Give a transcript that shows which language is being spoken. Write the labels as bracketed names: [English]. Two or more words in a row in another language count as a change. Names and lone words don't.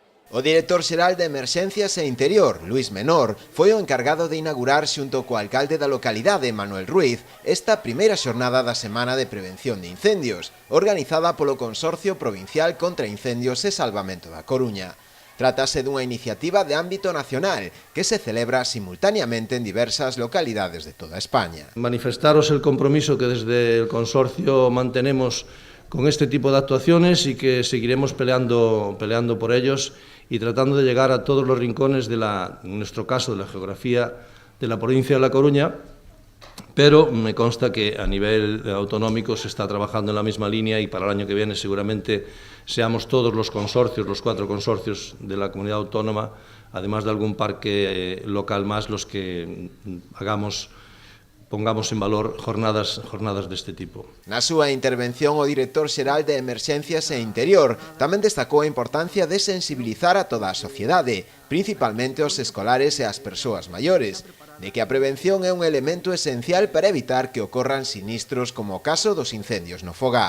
[Galician] O director xeral de Emerxencias e Interior, Luís Menor, foi o encargado de inaugurar xunto co alcalde da localidade, Manuel Ruiz, esta primeira xornada da Semana de Prevención de Incendios, organizada polo Consorcio Provincial contra Incendios e Salvamento da Coruña. Trátase dunha iniciativa de ámbito nacional que se celebra simultáneamente en diversas localidades de toda España. [Spanish] Manifestaros el compromiso que desde el consorcio mantenemos con este tipo de actuaciones y que seguiremos peleando por ellos y tratando de llegar a todos los rincones en nuestro caso, de la geografía de la provincia de La Coruña, pero me consta que a nivel autonómico se está trabajando en la misma línea y para el año que viene seguramente seamos todos los consorcios, los 4 consorcios de la comunidad autónoma, además de algún parque local más, los que pongamos en valor jornadas deste tipo. [Galician] Na súa intervención, o director xeral de Emerxencias e Interior tamén destacou a importancia de sensibilizar a toda a sociedade, principalmente os escolares e as persoas maiores, de que a prevención é un elemento esencial para evitar que ocorran sinistros como o caso dos incendios no fogar.